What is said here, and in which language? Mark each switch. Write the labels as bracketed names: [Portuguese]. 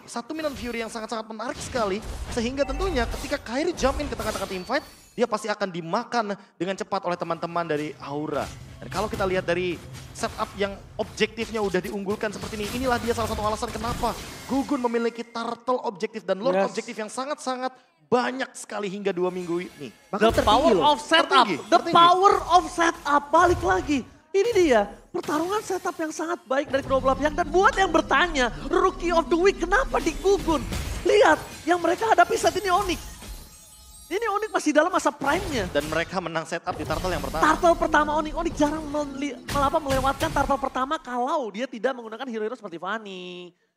[Indonesian] Satu Minion Fury yang sangat-sangat menarik sekali. Sehingga tentunya ketika Kairi jump in ke tengah-tengah teamfight, dia pasti akan dimakan dengan cepat oleh teman-teman dari Aura. Dan kalau kita lihat dari setup yang objektifnya udah diunggulkan seperti ini, inilah dia salah satu alasan kenapa Gugun memiliki turtle objektif dan lord objektif yang sangat-sangat banyak sekali hingga 2 minggu ini. [English] The power of setup, the power of setup, balik lagi. [Indonesian] Ini dia pertarungan setup yang sangat baik dari kedua belah pihak. Dan buat yang bertanya, Rookie of the Week kenapa di Gugun? Lihat yang mereka hadapi saat ini Onyx. Ini Onyx masih dalam masa prime-nya. Dan mereka menang setup di turtle yang pertama. Turtle pertama Onyx jarang melewatkan turtle pertama kalau dia tidak menggunakan hero-hero seperti Fanny.